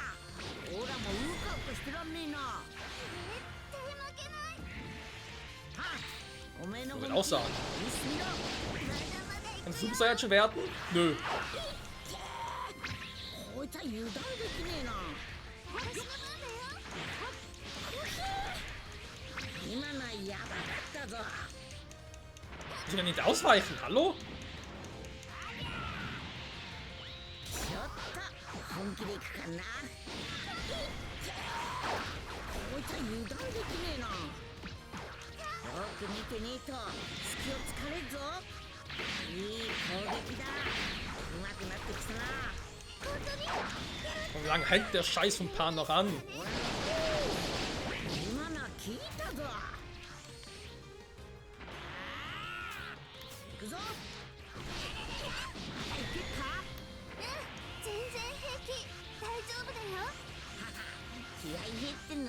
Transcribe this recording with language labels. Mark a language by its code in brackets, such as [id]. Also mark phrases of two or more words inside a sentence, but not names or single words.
[ja] オラもウカウカしてらんねえな。絶対負けない。おめえの [de] Ich [ja] 攻 [de] will [ja] 撃 [de] auch sagen. [ja] 見せてみろ。 [de] Kannst du Super Saiyajin werden? Nö. [ja] こいつは油断できねえな。私の番だよ。今のはやばかったぞ。 [de] Ich kann nicht ausweichen. Hallo? [ja] ちょっと本気でいくかな。こいつは油断できねえな。よく見てねえと隙を突かれるぞ。いい攻撃だ。うまくなってきたな。 [de] Und wie lange hält der Scheiß vom Pan noch an? [ja] 今のは効いたぞ。行くぞ。いけっか。全然平気。大丈夫だよ。気合い入ってんな。